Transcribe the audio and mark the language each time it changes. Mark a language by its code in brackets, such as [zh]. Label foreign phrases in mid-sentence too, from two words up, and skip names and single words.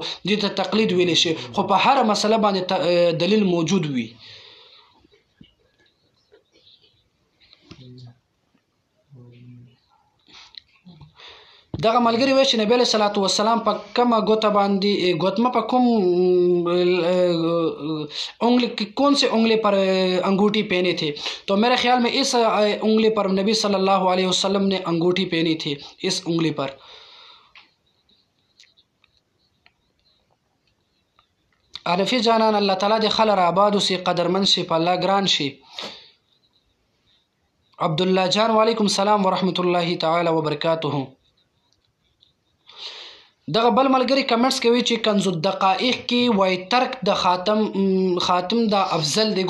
[ps] دې ته تقلید ویلی شي، خو په هر مسله باندې دلیل موجود وي. دغه ملګری وایي چې نبی [ar] علیه صلات وسلام [ps] په کومه ګوته باندې ګوتمه په کوم انگلی [ur] کون سے انگلی پر انگوٹھی پہنے تھے؟ تو میرے خیال میں اس انگلی پر نبی [ar] صلی اللہ علیہ وسلم [ur] نے انگوٹھی پہنی تھی، اس انگلی پر. [ps] حنفي جانان الله تعالی د خلر آباد وسی، قدرمن شي، په الله ګران شي. [ar] عبدالله جان وعلیکم السلام ورحمت الله تعالی وبرکاته. [ps] دغه بل ملګری کمنټس کوي چې کنز الدقائق کې وای ترک د خاتم د افضل دی.